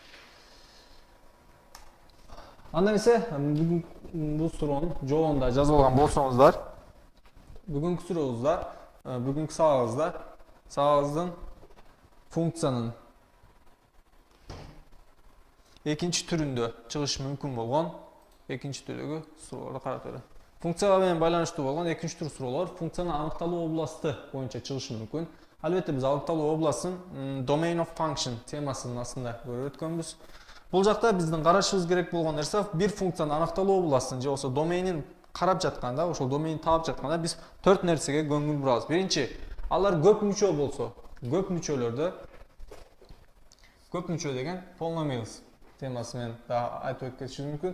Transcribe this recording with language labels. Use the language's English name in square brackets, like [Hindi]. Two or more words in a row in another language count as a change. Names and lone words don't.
[Kyrgyz] Анда эмесе бул суроонун жообун да жазып алган болсоңуздар, бүгүнкү сурообузда, бүгүнкү сабагыбыздын функциянын экинчи түрүндө чыгышы мүмкүн болгон экинчи түрдөгү суроолорду карап көрөлү. Функцияга менен байланыштуу болгон экинчи түр суроолор функциянын аныкталуу областы боюнча чыгышы мүмкүн. Албетте биз аныкталуу областын [English] domain of function [Kyrgyz] темасын астында көрүп өткөнбүз. Бул жакта биздин карашыбыз керек болгон нерсе бир функциянын аныкталуу областын же болбосо доменин карап жатканда, ошол доменин таап жатканда биз 4 нерсеге көңүл бурабыз. Биринчи, алар көп мүчө болсо, көп мүчө деген polynomials темасы менен да айтып өтүп кетишибиз мүмкүн.